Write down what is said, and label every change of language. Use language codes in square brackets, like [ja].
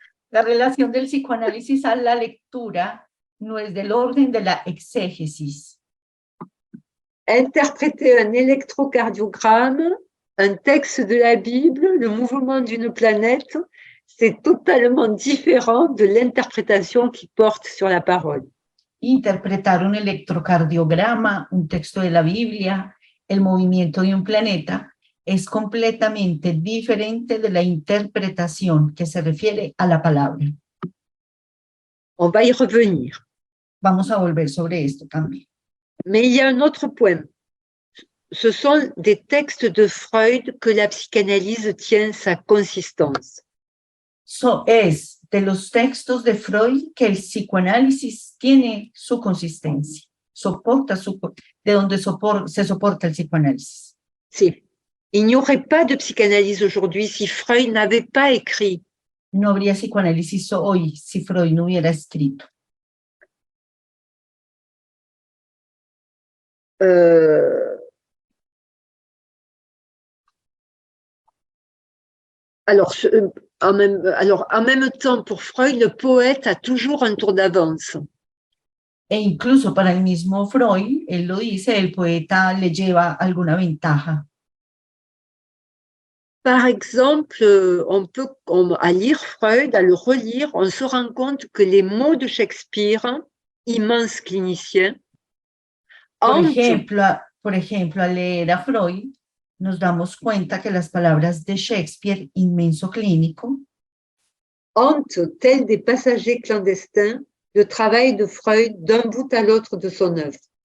[es] La relación del psicoanálisis a la lectura no es del orden de la exégesis. [fr] Interpréter un électrocardiogramme, un texte de la Bible, le mouvement d'une planète, c'est totalement différent de l'interprétation qui porte sur la parole. [es] Interpretar un electrocardiograma, un texto de la Biblia, el movimiento de un planeta, es completamente diferente de la interpretación que se refiere a la palabra. [fr] On va y revenir. [es] Vamos a volver sobre esto también. [fr] Mais il y a un autre point. Ce sont des textes de Freud que la psychanalyse tient sa consistance. [es] Es de los textos de Freud que el psicoanálisis tiene su consistencia, de donde se soporta el psicoanálisis. Sí. [fr] Il n'y aurait pas de psychanalyse aujourd'hui si Freud n'avait pas écrit. [es] No habría psicoanálisis hoy si Freud no hubiera escrito. [fr] Alors, en même temps, pour Freud, le poète a toujours un tour d'avance. [es] E incluso para el mismo Freud, él lo dice, el poeta le lleva alguna ventaja. [fr] Par exemple, à lire Freud, à le relire, on se rend compte que les mots de Shakespeare, immense clinicien, [es] por ejemplo, al leer a Freud, nos damos cuenta que las palabras de Shakespeare, inmenso clínico, [fr] hantent, tels des passagers clandestins, le travail de Freud d'un bout à l'autre de son œuvre.